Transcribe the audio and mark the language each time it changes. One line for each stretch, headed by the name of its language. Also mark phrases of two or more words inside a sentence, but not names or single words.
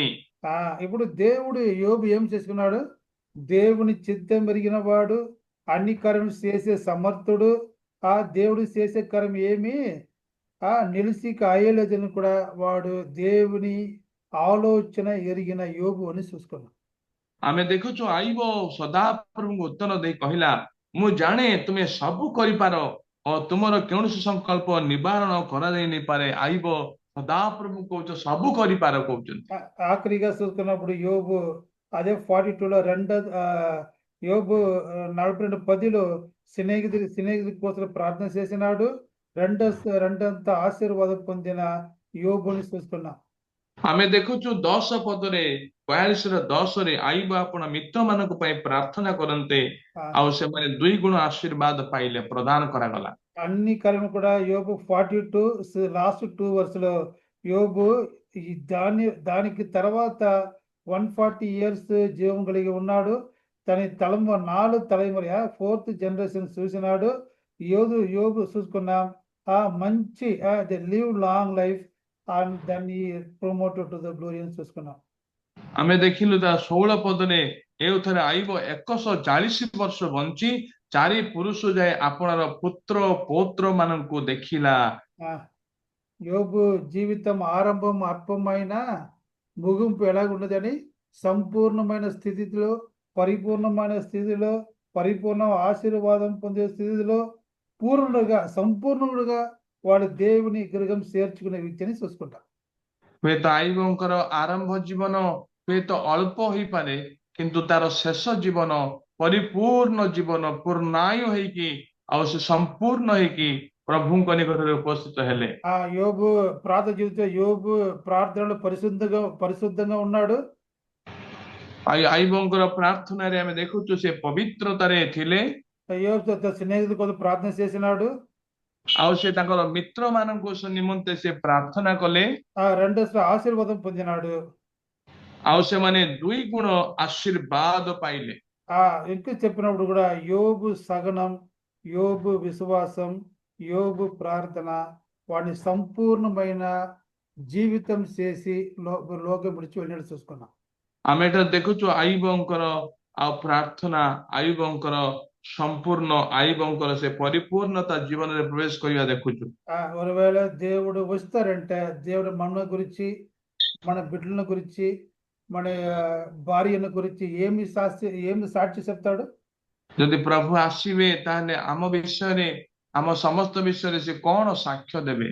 Telugu: ఇప్పుడు దేవుడు యోబు ఏం చేసుకున్నాడు? దేవుని చిత్తం ఎరిగిన వాడు, అన్ని కర్మలు చేసే సమర్థుడు. దేవుడు చేసే కర్మ ఏమి నిలిచి అయ్యలేదని కూడా వాడు దేవుని ఆలోచన ఎరిగిన యోబు అని చూసుకున్నాం.
Odia: ଆମେ ଦେଖୁଛୁ ଆଇବ ସଦାପ୍ରଭୁଙ୍କୁ ଉତ୍ତର ଦେଇ କହିଲା, ମୁଁ ଜାଣେ ତୁମେ ସବୁ କରିପାର ଓ ତୁମର କୌଣସି ସଂକଳ୍ପ ନିବାରଣ କରାଯାଇ ନପାରେ। ଆଇବ ସଦାପ୍ରଭୁ କହୁଛ ସବୁ କରିପାର କହୁଛନ୍ତି।
Telugu: ఆఖరిగా చూసుకున్నప్పుడు యోబు అదే 42లో యోబు 42:10లో స్నేహితుడి కోసం ప్రార్థన చేసినాడు. రెండంత ఆశీర్వాదం పొందిన యోబుని చూసుకున్నాం.
Odia: ଆମେ ଦେଖୁଛୁ 10 ପଦରେ 42ର 10ରେ ଆଇବ ଆପଣ ମିତ୍ରମାନଙ୍କ ପାଇଁ ପ୍ରାର୍ଥନା କରନ୍ତେ ఆ, ଆଉ ସେମାନେ 2 ଗୁଣ ଆଶୀର୍ବାଦ ପାଇଲେ, ପ୍ରଦାନ କରାଗଲା।
Telugu: అన్ని కర్మ కూడా యోబు 42
English: last 2 verses
Telugu: యోబు దానికి తర్వాత 140 ఇయర్స్ జీవం కలిగి ఉన్నాడు. తన 4 తలముల 4th జనరేషన్ చూసినాడు. యోబు చూసుకున్నాం. మంచి
English: live long life and
Telugu: దాన్ని
English: promoted to the glory
Telugu: అని చూసుకున్నాం.
Odia: ଆମେ ଦେଖିଲୁ ତା 16 ପଦରେ ଏଉଥରେ ଆଇବ 140 ବର୍ଷ ବଞ୍ଚି 4 ପୁରୁଷ ଯାଏ ଆପଣାର ପୁତ୍ର ପୌତ୍ର ମାନଙ୍କୁ ଦେଖିଲା।
Telugu: ఆ, యోబు జీవితం ఆరంభం అల్పమైన ముగింపు ఎలాగున్నదని సంపూర్ణమైన స్థితిలో, పరిపూర్ణమైన స్థితిలో, పరిపూర్ణ ఆశీర్వాదం పొందే స్థితిలో సంపూర్ణుడుగా వాడు దేవుని గృహం చేర్చుకునే వ్యక్తిని చూసుకుంటాం.
Odia: ହୁଏତ ଆଇବଙ୍କର ଆରମ୍ଭ ଜୀବନ ହୁଏତ ଅଳ୍ପ ହେଇପାରେ, କିନ୍ତୁ ତାର ଶେଷ ଜୀବନ ପରିପୂର୍ଣ୍ଣ ଜୀବନ, ପୂର୍ଣ୍ଣାୟୁ ହେଇକି ଆଉ ସେ ସମ୍ପୂର୍ଣ୍ଣ ହେଇକି ପ୍ରଭୁଙ୍କ ନିକଟରେ ଉପସ୍ଥିତ ହେଲେ।
Telugu: యోబు ప్రార్థన జీవితం, యోబు ప్రార్థనలో పరిశుద్ధంగా ఉన్నాడు.
Odia: ଆଇବଙ୍କର ପ୍ରାର୍ଥନାରେ ଆମେ ଦେଖୁଛୁ ସେ ପବିତ୍ରତାରେ ଥିଲେ
Telugu: యోబు తన స్నేహితుల కోసం ప్రార్థన చేసినాడు.
Odia: ଆଉ ସେ ତାଙ୍କର ମିତ୍ର ମାନଙ୍କ ନିମନ୍ତେ ସେ ପ୍ରାର୍ଥନା କଲେ
Telugu: రెండోసారి ఆశీర్వాదం పొందినాడు.
Odia: ଆଉ ସେମାନେ 2 ଗୁଣ ଆଶୀର୍ବାଦ ପାଇଲେ।
Telugu: ఇంకా చెప్పినప్పుడు కూడా యోబు సహనం, యోబు విశ్వాసం, యోబు ప్రార్థన వాడిని సంపూర్ణమైన జీవితం చేసి లోకం విడిచి వెళ్ళినట్టు చూసుకున్నాం.
Odia: ଆମେ ଏଟା ଦେଖୁଛୁ ଆଇବଙ୍କର ଆଉ ପ୍ରାର୍ଥନା, ଆଇବଙ୍କର ସମ୍ପୂର୍ଣ୍ଣ, ଆଇବଙ୍କର ସେ ପରିପୂର୍ଣ୍ଣତା ଜୀବନରେ ପ୍ରବେଶ କରିବା ଦେଖୁଛୁ।
Telugu: ఒకవేళ దేవుడు వస్తారంటే దేవుడు మన గురించి, మన బిడ్డల గురించి, మన భార్యను గురించి ఏమి సాక్షి చెప్తాడు?
Odia: ଯଦି ପ୍ରଭୁ ଆସିବେ ତାହେଲେ ଆମ ବିଷୟରେ, ଆମ ସମସ୍ତ ବିଷୟରେ ସେ କଣ ସାକ୍ଷ୍ୟ ଦେବେ?